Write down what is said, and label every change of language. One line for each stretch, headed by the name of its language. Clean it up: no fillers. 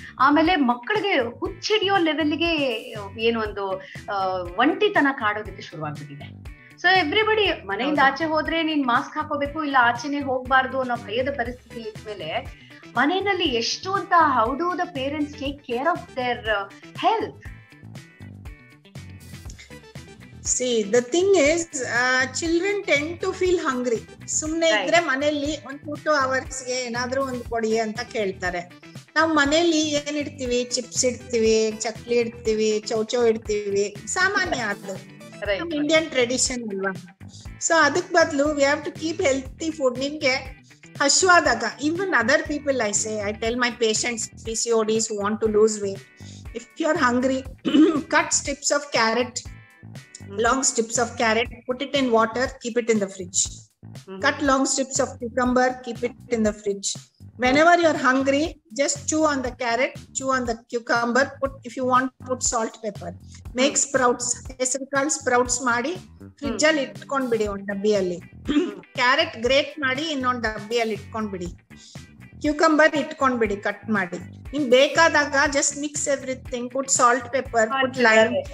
Kannada: ಆಮೇಲೆ ಮಕ್ಕಳಿಗೆ ಹುಚ್ಚಿಡಿಯೋ ಲೆವೆಲ್ಗೆ ಏನು ಒಂದು ಒಂಟಿತನ ಕಾಡೋದಕ್ಕೆ ಶುರುವಾಗ್ಬಿಟ್ಟಿದೆ. ಸೊ ಎವ್ರಿಬಡಿ ಮನೆಯಿಂದ ಆಚೆ ಹೋದ್ರೆ ನೀನ್ ಮಾಸ್ಕ್ ಹಾಕೋಬೇಕು, ಇಲ್ಲ ಆಚೆನೆ ಹೋಗ್ಬಾರ್ದು ಅನ್ನೋ ಭಯದ ಪರಿಸ್ಥಿತಿ ಇದ್ಮೇಲೆ ಮನೆಯಲ್ಲಿ ಎಷ್ಟು ಅಂತ
English: How do the parents take care of their health? See, the thing is, children tend to feel hungry.
Kannada: ಸುಮ್ನೆ ಇದ್ರೆ ಮನೆಯಲ್ಲಿ ಒಂದು 2 hours ಗೆ ಏನಾದ್ರೂ ಒಂದು ಕೊಡಿ ಅಂತ ಕೇಳ್ತಾರೆ. ನಾವು ಮನೆಯಲ್ಲಿ ಏನ್ ಇಡ್ತೀವಿ? ಚಿಪ್ಸ್ ಇಡ್ತೀವಿ, ಚಕ್ಲಿ ಇಡ್ತೀವಿ, ಚೌಚೌ ಇಡ್ತೀವಿ, ಸಾಮಾನ್ಯ ಅದು ಇಂಡಿಯನ್ ಟ್ರೆಡಿಷನ್ ಅಲ್ವಾ.
English: so
Kannada: ಅದಕ್ ಬದಲು
English: We have to keep healthy food.
Kannada: ನಿಮ್ಗೆ ಹಶ್ವಾದಾಗ,
English: even other people I tell my patients, PCODs who want to lose weight, if you are hungry, cut strips of carrot, long strips of carrot, put it in water, keep it in the fridge. Cut long strips of cucumber, keep it in the fridge. Whenever you are hungry, just chew on the carrot, chew on the cucumber, if you want, put salt, pepper. Make sprouts,
Kannada: ಹೆಸರುಕಾಳು sprouts ಮಾಡಿ fridge ಅಲ್ಲಿ ಇಟ್ಕೊಂಡ್ಬಿಡಿ ಒಂದು ಡಬ್ಬಿಯಲ್ಲಿ. Carrot great ಮಾಡಿ ಇನ್ನೊಂದು ಡಬ್ಬಿಯಲ್ಲಿ ಇಟ್ಕೊಂಡ್ಬಿಡಿ. Cucumber ಇಟ್ಕೊಂಡ್ಬಿಡಿ cut ಮಾಡಿ. ನಿಮ್ಗೆ ಬೇಕಾದಾಗ
English: Just mix everything, put salt, pepper, put lime.